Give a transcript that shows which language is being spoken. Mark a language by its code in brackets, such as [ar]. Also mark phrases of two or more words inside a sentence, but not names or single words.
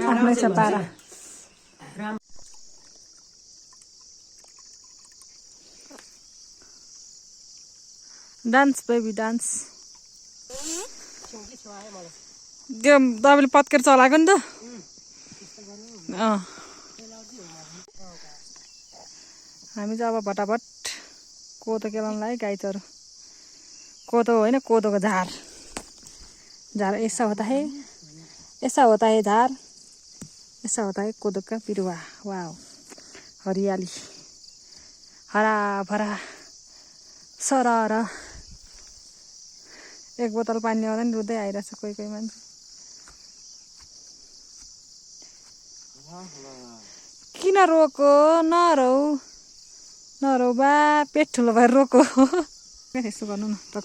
[ne] आफ्नै छ पारा [en] dance baby dance [ne] त्यो तपाईँले पत्केर चलाएको नि त हामी चाहिँ अब भटाभट कोदो केलाउनुलाई गाई चरो कोदो होइन कोदोको झार झार [hi] ऐसा होता है ऐसा होता है [ne] झार [hi] ऐसा होता है [ne] कोदो का बिरुवा वाह हरियाली [hi] हरा भरा [ne] सरर एक बोतल पानी आउँदा नि रुँदै आइरहेछ कोही कोही मान्छे किन रोको नरौ नरौ बा पेट ठुलो भएर रोको यसो गर्नु न